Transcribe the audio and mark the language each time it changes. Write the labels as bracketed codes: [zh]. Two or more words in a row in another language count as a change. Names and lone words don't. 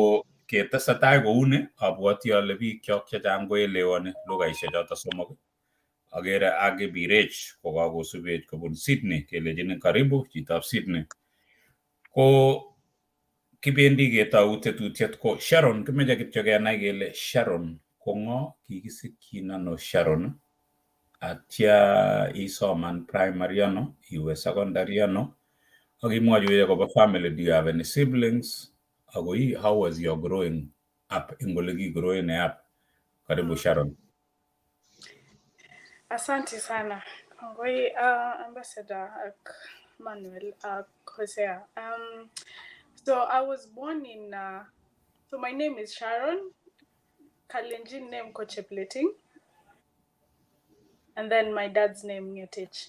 [kln] Ko ketesetai kouni abwoti ale bikyok chechang koelewani lugaishek choto somok. Agere Age Birech ko kakosubech kobun Sydney kelejin karibu chitab Sydney. Ko kibendi ketou tetutiet ko Sharon, kimeche kityo kenai kele Sharon ko ng'o, kikisikyin ano Sharon, atya isoman primary ano, iwe secondary ano, ak imwochi akobo family, [en] do you have any siblings, [kln] ako [en] how was your growing up [kln] ing ole kigrowen up. [sw] Karibu Sharon. Asante sana. [kln] Kongoi Ambassador Manuel Hosea. [en] So I was born in so my name is Sharon. Kalenjin name Kochepleting. And then my dad's name Ngetich.